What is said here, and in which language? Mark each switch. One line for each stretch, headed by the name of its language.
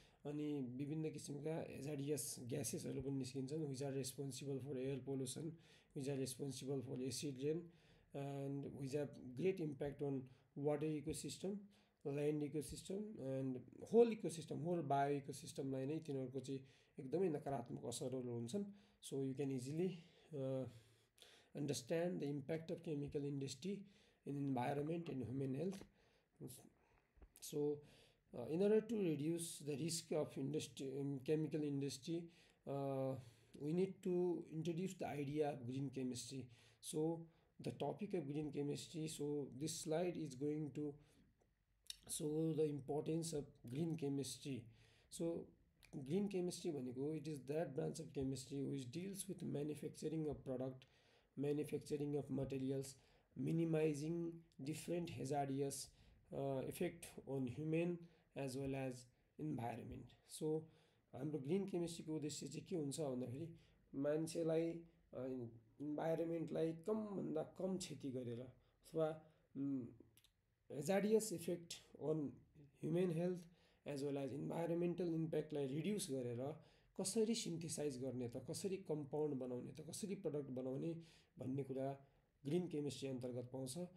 Nepali: अनि विभिन्न किसिमका हेजाडियस ग्यासेसहरू पनि निस्किन्छन्
English: which are responsible for air pollution, which are responsible for acid rain and which have great impact on water ecosystem, land ecosystem and whole ecosystem, whole bio
Nepali: इकोसिस्टमलाई नै तिनीहरूको चाहिँ एकदमै नकारात्मक असरहरू हुन्छन्।
English: So you can easily understand the impact of chemical industry in environment and human health. So in order to reduce the risk of chemical industry, we need to introduce the idea of green chemistry. So the topic of green chemistry, so this slide is going to show the importance of green chemistry. So green chemistry भनेको it is that branch of chemistry which deals with manufacturing of product, manufacturing of materials, minimizing different hazardous effect on human as well as environment.
Nepali: So हाम्रो green केमिस्ट्रीको उद्देश्य चाहिँ के हुन्छ भन्दाखेरि मान्छेलाई इन्भाइरोमेन्टलाई कमभन्दा कम क्षति गरेर अथवा
English: hazardous effect on human health as well as environmental इम्प्याक्टलाई
Nepali: reduce गरेर कसरी सिन्थेसाइज गर्ने त, कसरी कम्पाउन्ड बनाउने त, कसरी प्रडक्ट बनाउने भन्ने कुरा ग्रीन केमिस्ट्री अन्तर्गत पाउँछ।